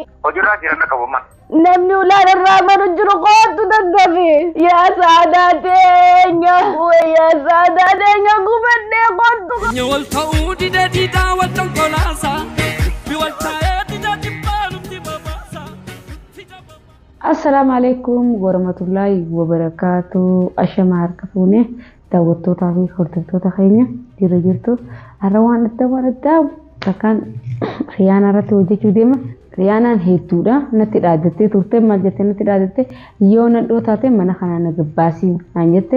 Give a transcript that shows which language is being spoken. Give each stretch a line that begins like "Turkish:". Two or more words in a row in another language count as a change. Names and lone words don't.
Oromo: Hojiirraa jiran qabuma. Namni ulaan irraa manu jiru kootu daddabi. Yaa saadaa teenya gubadde kootu. Nyawal ta'uu didaa wal tonkolaasa. Biwal taa'ee dibbaa nutti babaasa.
Arabic: السلام عليكم ورحمة الله وبركاته.
Oromo: Ashamaa harka fuune daawwattootaa fi hordoftoota keenya dirra jirtu. Har'a waan addaa takkaan Riyaanaa irratti hojjechuu deema. Riyaanaan hedduudha. Natti dhaadattee turte maal jettee natti dhaadatte yoo nadhoo taate mana kanaa na gabbaasii naan jette.